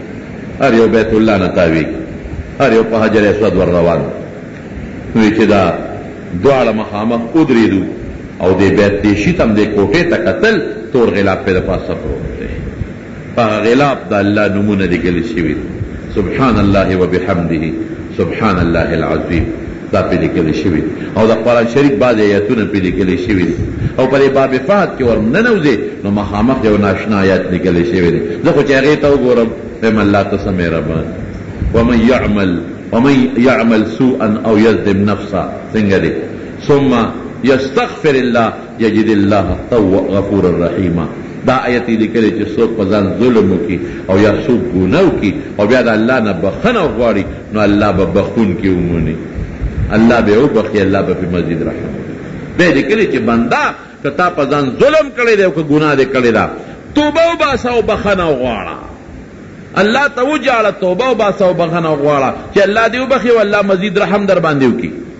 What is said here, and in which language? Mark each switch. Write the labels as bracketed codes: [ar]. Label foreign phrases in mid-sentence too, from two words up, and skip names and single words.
[ps] هر یو بیت الله نه تاویږي، هر یو په حجر اسود ور روان وي چې دا دواړه مخامخ ودرېدو او دې بیت دیشي ته هم دې کوټې ته کتل، تور غلاف پې د پاسه پروت دی، په هغه غلاف د الله نومونه لیکل شوي دي، [ar] سبحان الله وبحمده سبحان الله العظیم، [ps] دا پې لیکل شوي، او د قرآن شریف بعضې ایتونه پې لیکل شوي دي. او په دې باب فهد کې ور ننوځې نو مخامخ یو ناشنا آیات لیکلی شوی دی. زه خو چې هغې ته وګورم وایم الله ته څه مهربان. [ar] ومن يعمل سوءا او يظلم نفسه [ps] څنګه دی [ar] ثم يستغفر الله يجد الله غفورا رحيما. [ps] دا آیت لیکلی چې څوک په ځان ظلم وکړي او یا څوک ګناه وکړي او بیا د الله نه بخښنه وغواړي نو الله به بخښونکی ومومي، الله به وبخښي، الله به پرې مزید رحم وکړي. بیا لیکلی چې بنده که تا په ځان ظلم کړی دی او که ګناه دې کړې ده توبه وباسه او بخښنه وغواړه، الله ته وجاړه، توبه وباسه او بخښنه وغواړه چې الله دې وبخښي او الله مزید رحم در باندې وکړي.